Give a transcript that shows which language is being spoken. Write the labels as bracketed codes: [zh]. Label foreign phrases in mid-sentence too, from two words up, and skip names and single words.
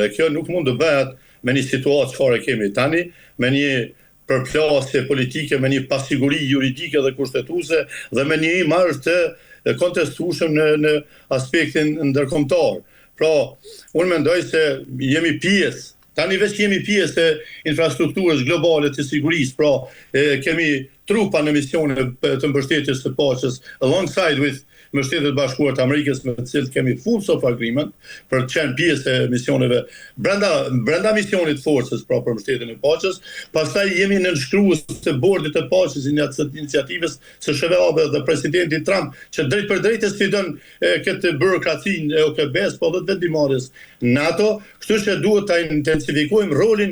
[sq] Kjo nuk mund të bëhet me një situatë çfarë kemi tani, me një përplasje politike, me një pasiguri juridike dhe kushtetuese dhe me një imazh të kontestueshëm në aspektin ndërkombëtar. Pra, unë mendoj se jemi pjesë, tani veç jemi pjesë e infrastrukturës globale të sigurisë, pra kemi trupa në misione të mbështetjes së paqes [en] alongside with [sq] me Shtetet Bashkuara të Amerikës, me të cilët kemi [en] full of agreement [sq] për të qenë pjesë e misioneve brenda misionit forcës pra për mbështetjen e paqes. Pastaj jemi në nënshkrues të bordit të paqes iniciativës së SHVA-ve dhe presidenti Trump, që drejt për drejt sfidon këtë burokracinë e OKB-s, po dhe të vendimmarrjes NATO, kështu që duhet ta intensifikojmë rolin.